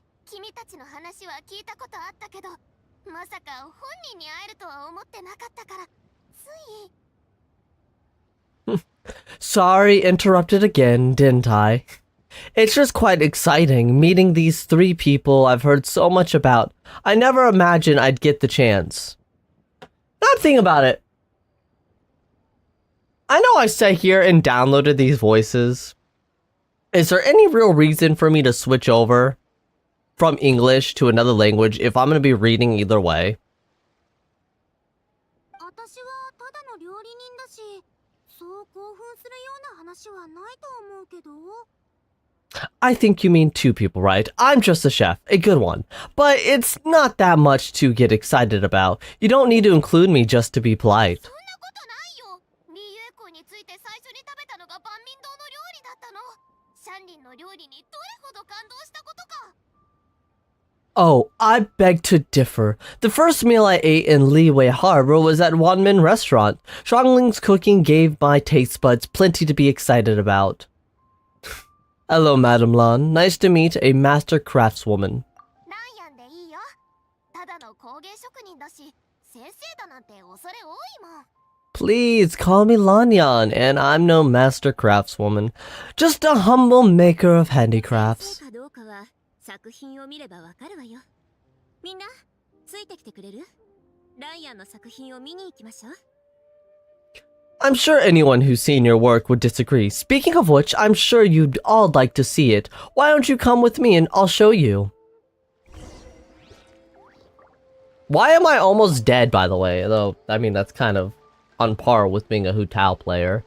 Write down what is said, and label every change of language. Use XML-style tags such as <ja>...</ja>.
<ja>君たちの話は聞いたことあったけど、まさか本人に会えるとは思ってなかったから、</ja> <en>Sorry, interrupted again, didn't I? It's just quite exciting meeting these three people I've heard so much about. I never imagined I'd get the chance. Now think about it. I know I sat here and downloaded these voices. Is there any real reason for me to switch over from English to another language if I'm going to be reading either way?</en> <ja>私はただの料理人だし、そう興奮するような話はないと思うけど。</ja> <en>I think you mean two people, right? I'm just a chef, a good one. But it's not that much to get excited about. You don't need to include me just to be polite.</en> <ja>そんなことないよ。リーユエコについて最初に食べたのが万民堂の料理だったの。シャンリンの料理にどれほど感動したことか。</ja> <en>Oh, I beg to differ. The first meal I ate in Liyue Harbor was at Wanmin Restaurant. Shuangling's cooking gave my taste buds plenty to be excited about. Hello, Madame Lan. Nice to meet a master craftswoman.</en> <ja>ランヤンでいいよ。ただの工芸職人だし、先生だなんて恐れ多いもん。</ja> <en>Please call me Lanyan, and I'm no master craftswoman. Just a humble maker of handicrafts.</en> <ja>かどうかは作品を見ればわかるわよ。みんな、ついてきてくれる？ライアンの作品を見に行きましょう。</ja> <en>I'm sure anyone who's seen your work would disagree. Speaking of which, I'm sure you'd all like to see it. Why don't you come with me and I'll show you? Why am I almost dead, by the way? Though, I mean, that's kind of on par with being a Hu Tao player.</en>